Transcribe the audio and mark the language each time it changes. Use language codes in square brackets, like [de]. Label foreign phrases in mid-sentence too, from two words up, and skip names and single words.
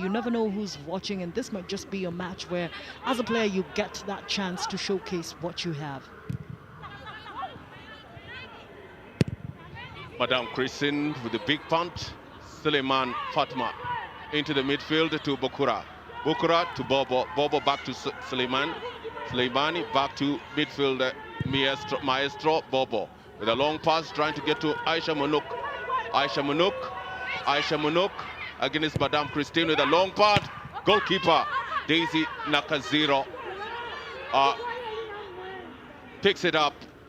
[en] You never know who's watching, and this might just be a match where, as a player, you get that chance to showcase what you have. Madame Christine with the big punt. Suleiman Fatma into the midfield to Bokura. Bokura to Bobo. Bobo back to Suleiman. Suleimani back to midfield Maestro Bobo. With a long pass trying to get to Aisha Munuk. Aisha Munuk. Aisha Munuk against Madame Christine with a long pass. Goalkeeper Daisy Nakaziro picks it up.